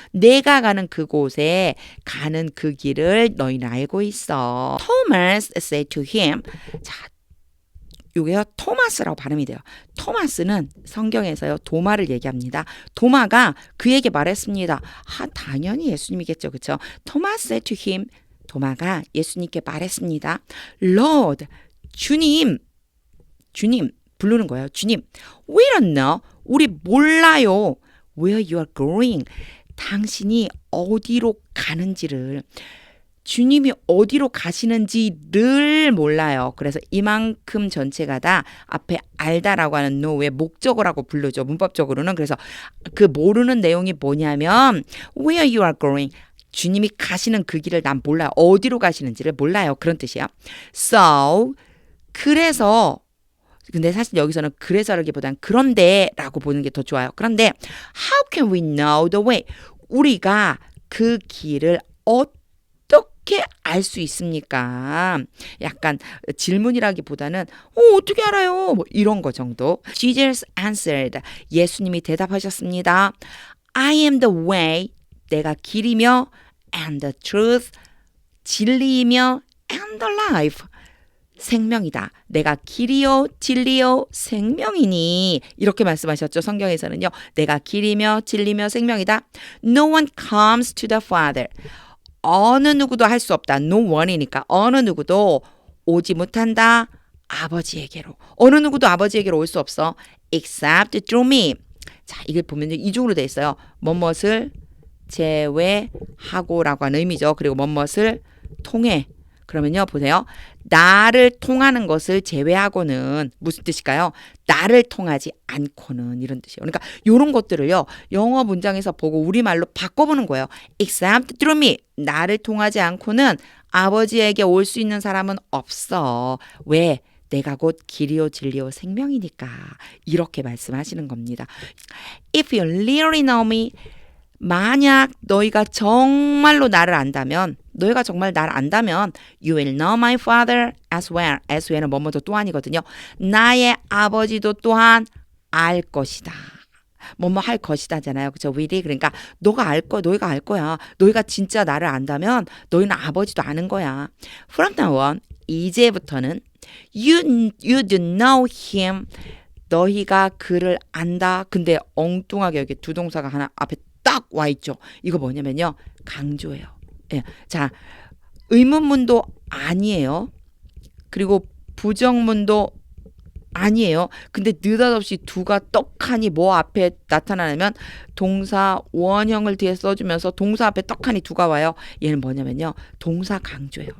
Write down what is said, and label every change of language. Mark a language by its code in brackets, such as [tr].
[ko] 내가 가는 그곳에 가는 그 길을 너희는 알고 있어. [en] Thomas said to him [ko] 자 요게요 토마스라고 발음이 돼요. 토마스는 성경에서요 도마를 얘기합니다. 도마가 그에게 말했습니다. 당연히 예수님이겠죠. 그렇죠? [en] Thomas said to him [ko] 도마가 예수님께 말했습니다. Lord 주님 부르는 거예요. 주님 [en] we don't know [ko] 우리 몰라요. [en] Where you are going [ko] 당신이 어디로 가는지를 주님이 어디로 가시는지를 몰라요. 그래서 이만큼 전체가 다 앞에 알다라고 하는 know의 목적어라고 부르죠. 문법적으로는. 그래서 그 모르는 내용이 뭐냐면 [en] where you are going [ko] 주님이 가시는 그 길을 난 몰라요. 어디로 가시는지를 몰라요. 그런 뜻이에요. So 그래서 근데 사실 여기서는 그래서라기보단 그런데라고 보는 게 더 좋아요. 그런데 [en] how can we know the way [ko] 우리가 그 길을 어떻게 알 수 있습니까? 약간 질문이라기보다는 어떻게 알아요? 뭐 이런 거 정도. [en] Jesus answered. [ko] 예수님이 대답하셨습니다. [en] I am the way. [ko] 내가 길이며 [en] and the truth. [ko] 진리이며 [en] and the life. [ko] 생명이다. 내가 길이요 진리요 생명이니 이렇게 말씀하셨죠. 성경에서는요. 내가 길이며 진리며 생명이다. [en] No one comes to the Father. [ko] 어느 누구도 할 수 없다. No one이니까 어느 누구도 오지 못한다. 아버지에게로. 어느 누구도 아버지에게로 올 수 없어. [en] Except through me. [ko] 자, 이걸 보면 이중으로 돼 있어요. 뭐뭇을 제외하고라고 하는 의미죠. 그리고 뭐뭇을 통해. 그러면요, 보세요. 나를 통하는 것을 제외하고는 무슨 뜻일까요? 나를 통하지 않고는 이런 뜻이에요. 그러니까 이런 것들을요, 영어 문장에서 보고 우리말로 바꿔보는 거예요. [en] Except through me. [ko] 나를 통하지 않고는 아버지에게 올 수 있는 사람은 없어. 왜? 내가 곧 길이요 진리요 생명이니까. 이렇게 말씀하시는 겁니다. [en] If you really know me, [ko] 만약 너희가 정말로 나를 안다면, [en] 너희가 정말 나를 안다면 You will know my father as well. [ko] as well은 뭐뭐도 또한이거든요. 나의 아버지도 또한 알 것이다. 뭐뭐 할 것이다잖아요. 그렇죠? will이. 그러니까 너희가 알 거야. 너희가 진짜 나를 안다면 너희는 아버지도 아는 거야. [en] From now on, [ko] 이제부터는 [en] you do know him. [ko] 너희가 그를 안다. 근데 엉뚱하게 여기 두 동사가 하나 앞에 딱 와 있죠. 이거 뭐냐면요. 강조예요. 예. 자, 의문문도 아니에요. 그리고 부정문도 아니에요. 근데 느닷없이 두가 떡하니 뭐 앞에 나타나면 동사 원형을 뒤에 써주면서 동사 앞에 떡하니 두가 와요. 얘는 뭐냐면요. 동사 강조예요.